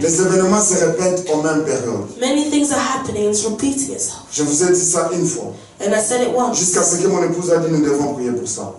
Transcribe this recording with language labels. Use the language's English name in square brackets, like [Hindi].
[French] Les événements se répètent aux mêmes périodes. [English] Many things are happening, it's repeating itself. [French] Je vous ai dit ça une fois. [English] And I said it once. [French] Jusqu'à ce que mon épouse a dit nous devons prier pour ça.